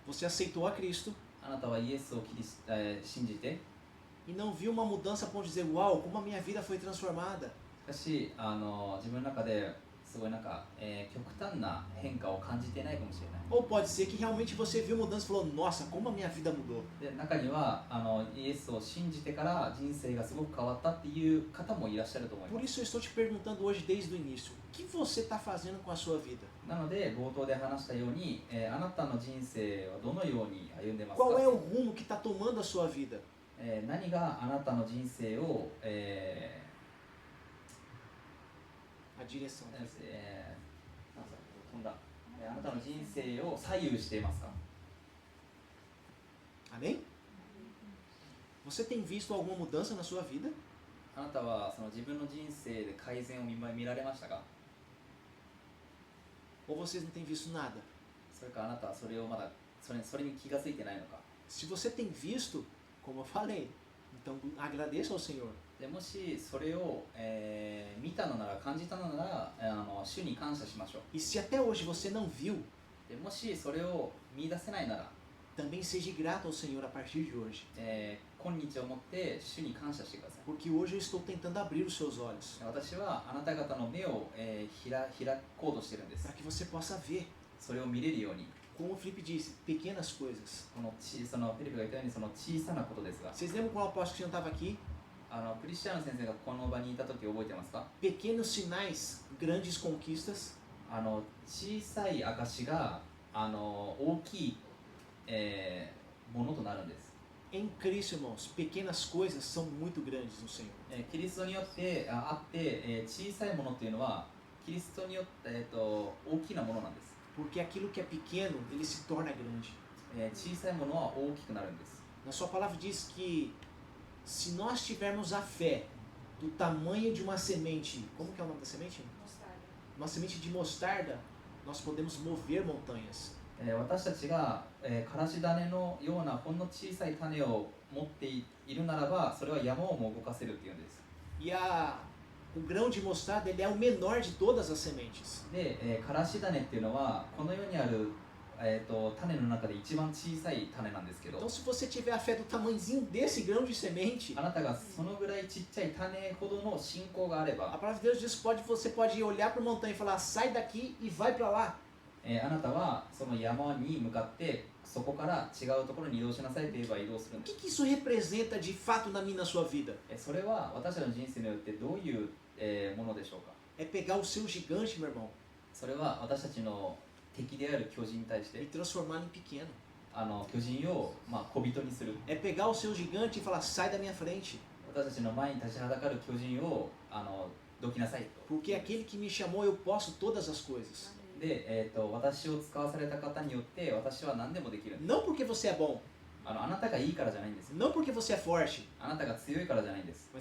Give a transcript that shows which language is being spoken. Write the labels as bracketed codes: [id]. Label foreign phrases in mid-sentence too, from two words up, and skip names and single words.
[pt] Você aceitou a Cristo [ja] あなたはイエスを信じて、 [pt] e não viu uma mudança a ponto de dizer, uau, como a minha vida foi transformada. [ja] しかし自分の中ですごい極端な変化を感じていないかもしれない。 [pt] Ou pode ser que realmente você viu mudança e falou, nossa, como a minha vida mudou. [ja] で中にはイエスを信じてから人生がすごく変わったっていう方もいらっしゃると思い [pt] Por [ja] ます。 [pt] isso eu estou te perguntando hoje desde o início, o que você está fazendo com a sua vida? [ja] なので冒頭で話したように、あなたの人生はどのように歩んでますか？ [pt] Qual é o rumo que está tomando a sua vida? [ja] 何があなたの人生を、 [pt] A direção. [ja] あなたの人生を左右していますか？ [pt] Amém? Você tem visto alguma mudança na sua vida? [ja] あなたはその自分の人生で改善を見られましたか？ [pt] Ou vocês não têm visto nada? [ja] それかあなたはそれをまだそれに気がついてないのか？ [pt] Se você tem visto, como eu falei, então agradeça ao Senhor. [ja] でもしそれを、見たのなら感じたのなら主に感謝しましょう。 [pt] E se até hoje você não viu, [ja] でもしそれを見出せないなら、 [pt] também seja grato ao Senhor a partir de hoje. [ja] 今日をもって主に感謝してください。 [pt] Porque hoje eu estou tentando abrir os seus olhos [ja] 私はあなた方の目を、開こうとしてるんです。 [pt] para que você possa ver. [ja] それを見れるように。 [pt] Como o Felipe disse, pequenas coisas. [ja] このそのフィリピが言ったようにその小さなことですが、 [pt] Vocês lembram quando o apóstolo Cristiano estava aqui? [ja] クリスチャン先生がこの場にいた時覚えてますか？ [pt] Pequenos sinais, grandes conquistas. [ja] 小さい証が大きい、ものとなるんです。 [pt] Em Cristo, irmãos, pequenas coisas são muito grandes no Senhor. [ja] キリストによってあって、小さいものっていうのはキリストによって、大きなものなんです。 [pt] Porque aquilo que é pequeno, ele se torna grande. [ja] 小さいものは大きくなるんです。 [pt] Na sua palavra diz que se nós tivermos a fé do tamanho de uma semente, como que é o nome da semente? Mostarda. Uma semente de mostarda, nós podemos mover montanhas. [ja] 私たちが、からし種のようなほんの小さい種を持っているならば、それは山をも動かせるっていうんです。 [pt] E o grão de mostarda ele é o menor de todas as sementes. [ja] で、からし種っていうのはこの世にある、種の中で一番小さい種なんですけど、 [pt] Então, se você tiver a fé do tamanhozinho desse grão de semente, [ja] あなたがそのぐらいちっちゃい種ほどの信仰があれ [pt] a [ja] ば、 [pt] palavra de Deus diz que você pode olhar para a montanha e falar, sai daqui e vai para lá. [ja] あなたはその山に向かってそこから違うところに移動しなさいと言えば移動するん [pt] O [ja] で [pt] que isso representa de fato na minha e na sua vida? [ja] す。それは私たちの人生によってどういう、ものでしょうか？ [pt] É pegar o seu gigante, meu irmão, [ja] それは私たちの敵である巨人に対し [pt] e [ja] て [pt] transformá-lo em pequeno. [ja] 巨人を、小人にする。 [pt] É pegar o seu gigante e falar, sai da minha frente. [ja] 私たちの前に立ちはだかる巨人をどきなさいと。 [pt] Porque aquele que me chamou, eu posso todas as coisas. [ja] で、私を使わされた方によって私は何でもできるんです。 [pt] Não porque você é bom, [ja] あなたがいいからじゃないんですよ。 [pt] não porque você é forte, [ja] あなたが強いからじゃないんです。